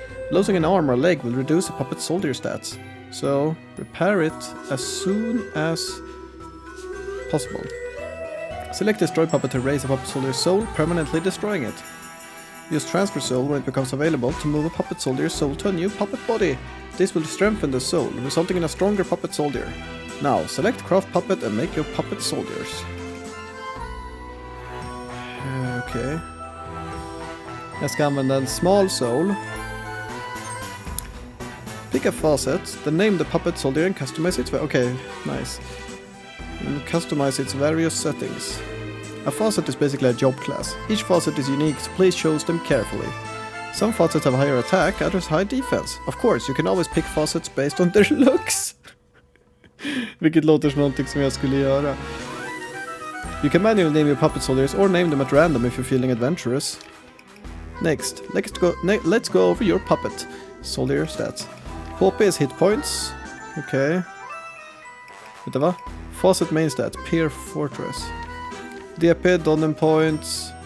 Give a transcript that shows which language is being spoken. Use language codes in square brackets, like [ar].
[en] Losing an arm or leg will reduce a puppet soldier stats. So, repair it as soon as possible. Select destroy puppet to raise a puppet soldier's soul, permanently destroying it. Use Transfer Soul when it becomes available to move a puppet soldier's soul to a new puppet body. This will strengthen the soul, resulting in a stronger puppet soldier. Now, select Craft Puppet and make your puppet soldiers. [sv] Okej. Jag ska använda en Small Soul. [en] Pick a faucet, then name the puppet soldier and customize its... Okay, nice. And customize its various settings. A faucet is basically a job class. Each faucet is unique, so please choose them carefully. Some faucets have higher attack, others high defense. Of course, you can always pick faucets based on their looks. [sv] Vilket låter som någonting som jag skulle göra. [en] You can manually name your puppet soldiers or name them at random if you're feeling adventurous. Next, let's go over your puppet soldier stats. HP is hit points. Okay. [sv] Vänta va? [en] Faucet main stat, Peer Fortress. DP, Donnen points.